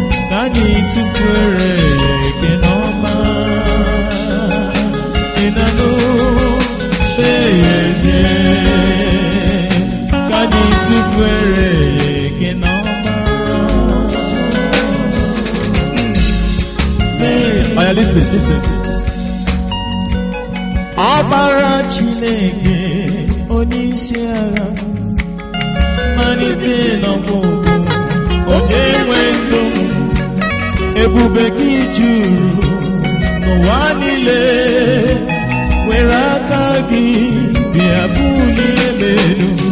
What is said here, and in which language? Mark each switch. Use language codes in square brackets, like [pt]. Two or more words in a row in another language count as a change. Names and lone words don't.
[ig] Ka anyị tụfere gị n'ọma. Ị na-anụ mmehie eze. Ka anyị tụfere gị n'ọma. [en] Oh, yeah, listen, listen. [ig] Ọbara Chineke, onye isi agha, malite n'ọgwụgwụ, onye nwe ndụ, ebube gị juru n'ụwa niile, were aka gị bịa bulie m elu.